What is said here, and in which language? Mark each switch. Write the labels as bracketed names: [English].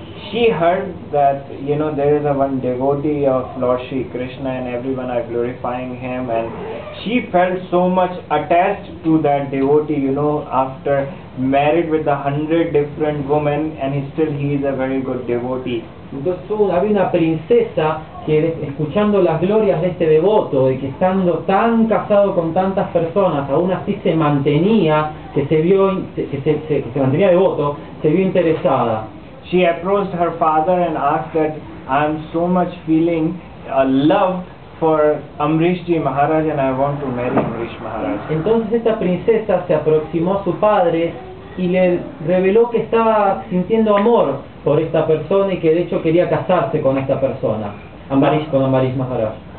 [English] She heard that there is one devotee of Lord Shri Krishna and everyone are glorifying him, and she felt so much attached to that devotee. After married with 100 different women, and he is a very good devotee. [Spanish] Entonces había una princesa que, escuchando las glorias de este devoto, de que estando tan casado con tantas personas, aún así se mantenía, que se mantenía devoto, se vio interesada. [English] She approached her father and asked that I am so much feeling love for Amrish Ji Maharaj and I want to marry Amrish Maharaj. [Spanish] Entonces esta princesa se aproximó a su padre y le reveló que estaba sintiendo amor por esta persona y que de hecho quería casarse con esta persona, con Amrish Maharaj.